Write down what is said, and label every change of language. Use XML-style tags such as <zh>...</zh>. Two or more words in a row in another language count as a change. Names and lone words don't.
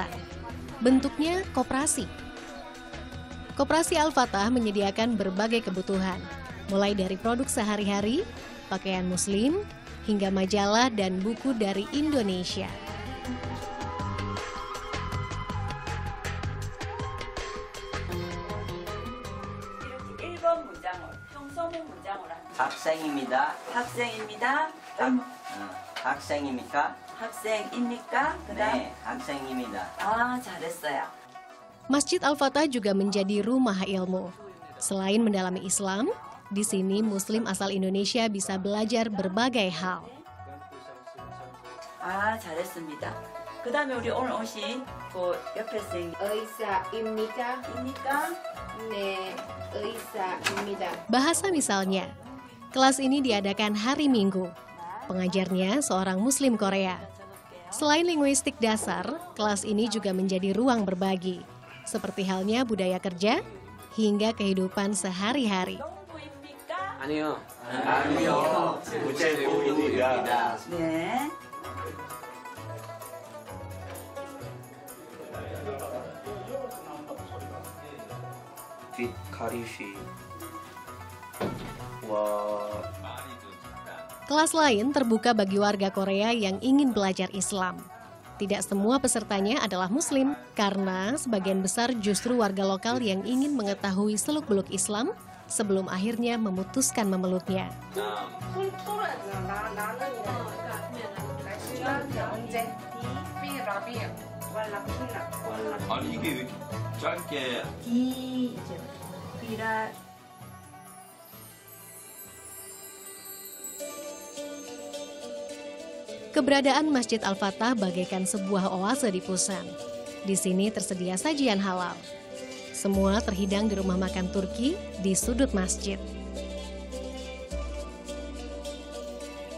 <id>Bentuknya koperasi. Koperasi Al-Fatah menyediakan berbagai kebutuhan, mulai dari produk sehari-hari, pakaian Muslim, hingga majalah dan buku dari Indonesia.</id> <ko>학생입니다. 학생입니다. 학생입니까? 학생입니까? 네, 학생입니다. 아, 잘했어요.</ko> <id>Masjid Al-Fatah juga menjadi rumah ilmu. Selain mendalami Islam, di sini Muslim asal Indonesia bisa belajar berbagai hal.</id> <ko>아, 잘했습니다. 그 다음에 우리 오늘 오신 그 옆에 생긴 의사입니까? 입니까? 네, 의사입니다.</ko> <id>Bahasa misalnya, kelas ini diadakan hari Minggu. Pengajarnya seorang Muslim Korea. Selain linguistik dasar, kelas ini juga menjadi ruang berbagi, seperti halnya budaya kerja hingga kehidupan sehari-hari.</id> <ko>아니요. 아니요. 무제부입니다. 네. 뒷가리쉬. 와.</ko> <id>Kelas lain terbuka bagi warga Korea yang ingin belajar Islam. Tidak semua pesertanya adalah Muslim, karena sebagian besar justru warga lokal yang ingin mengetahui seluk-beluk Islam sebelum akhirnya memutuskan memeluknya.</id> <ko>아니 이게 왜 이렇게 짧게</ko> <id>Keberadaan Masjid Al-Fatah bagaikan sebuah oase di Busan. Di sini tersedia sajian halal. Semua terhidang di rumah makan Turki di sudut masjid.</id>